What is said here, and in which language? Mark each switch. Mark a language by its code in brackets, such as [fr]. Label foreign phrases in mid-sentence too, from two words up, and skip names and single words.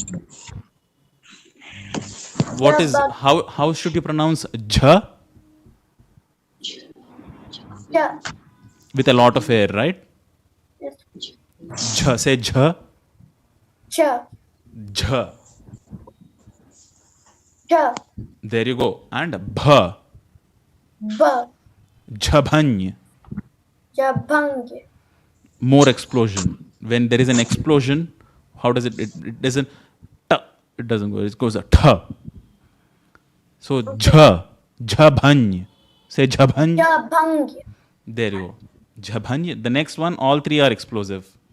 [en] What is how should you pronounce jha? [sa] Ja. [en] With a lot of air, right? Yes. Jha, say jha. [sa] Cha. Jha. Cha. [en] There you go. And bha. [sa] Ba. Jhabany. Jabang. [en] More explosion. When there is an explosion, how does it doesn't ta. It doesn't go. It goes a ta. So jha. Jhabany. Say jhabany. [sa] Jabang. [en] There you go. Jhabany. The next one, all three are explosive.